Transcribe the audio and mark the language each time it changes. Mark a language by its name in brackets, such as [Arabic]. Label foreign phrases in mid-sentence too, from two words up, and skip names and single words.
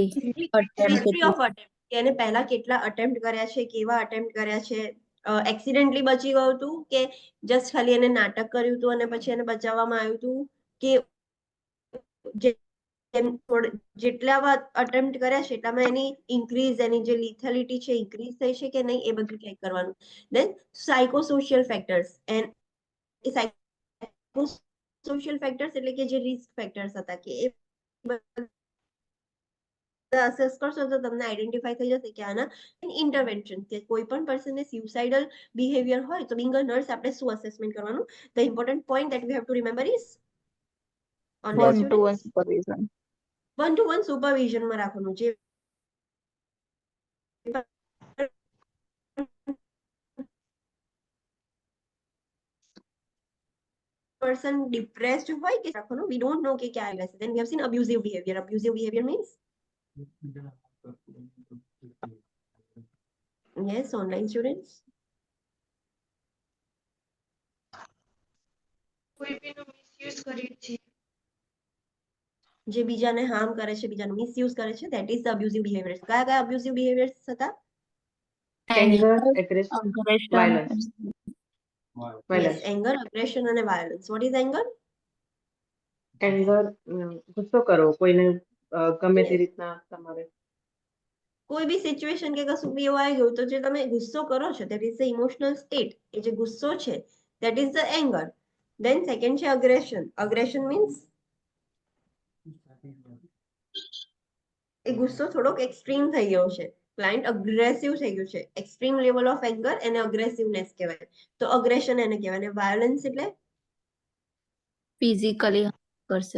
[English] history of attempt, [Gujarati] કે એને પહેલા કેટલા અટેમ્પ્ટ કર્યા છે, કેવા અટેમ્પ્ટ કર્યા છે, એક્સિડેન્ટલી બચી ગયું હતું કે જસ્ટ ખાલી એને નાટક કર્યું હતું અને પછી એને બચાવવામાં આવ્યું હતું, કે જેટલા અટેમ્પ્ટ કર્યા છે એટલામાં એની ઇન્ક્રીઝ, એની જે લિથેલિટી છે ઇન્ક્રીઝ થઈ છે કે નહીં, એ બધું ચેક કરવાનું. [English] then psychosocial factors, and [Gujarati] એ [English] psychosocial factors [Gujarati] એટલે કે જે [English] risk factors [Gujarati] હતા કે એ અસેસ કરશો તો તમને આઈડેન્ટિફાઈ થઈ જશે કે આના ઇન્ટરવેન્શન, કે કોઈ પણ પર્સનને [English] suicidal behavior [Gujarati] હોય તો [English] being a nurse [Gujarati] આપણે શું અસેસમેન્ટ કરવાનું? [English] The important point that we have to remember is online students, 1-to-1 supervision. [Gujarati] 1-to-1 સુપરવિઝનમાં રાખવાનું. જે [English] person depressed [Gujarati] હોય કે રાખવાનું, [English] we don't know [Gujarati] કે ક્યાં રહેશે. [English] Then we have seen abusive behavior. Abusive behavior means yes, online students, [Gujarati] કોઈ બીનો મિસયુઝ કરીએ છીએ. જે બીજાને હાર્મ કરે છે, બીજાનું મિસયુઝ કરે છે, [English] that is the abusive behaviors. [Gujarati] કયા કયા [English] abusive behaviors [Gujarati] હતા? [English] Anger, aggression, Aggression. violence. Yes, anger, aggression અને violence. What is anger? Anger, [Gujarati] ગુસ્સો કરવો કોઈને ગમે તે રીતના તમારે. કોઈ બી સિચ્યુએશન કે કશું બી એવું આવી ગયું તો જે તમે ગુસ્સો કરો છો, [English] that is the emotional state. [Gujarati] એ જે ગુસ્સો છે [English] that is the anger. Then second છે aggression. Aggression means [Gujarati] એ ગુસ્સો થોડોક એક્સ્ટ્રીમ થઈ ગયો છે, ક્લાયન્ટ અગ્રેસિવ થઈ ગયું છે, [English] extreme level of anger [Gujarati] એને અગ્રેસિવનેસ કહેવાય. તો અગ્રેશન એને કહેવાય. અને વાયોલન્સ એટલે ફિઝિકલી કરશે.